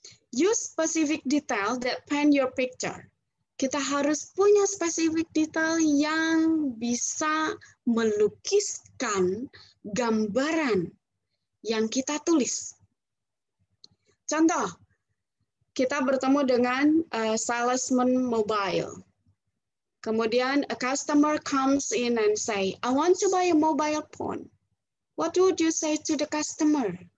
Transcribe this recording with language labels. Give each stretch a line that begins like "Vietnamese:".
English: Use specific detail that paint your picture.
Indonesian: Kita harus punya spesifik detail yang bisa melukiskan gambaran yang kita tulis. Contoh, kita bertemu dengan salesman mobile.
English: Kemudian a customer comes in and say, I want to buy a mobile phone. What would you say to the customer?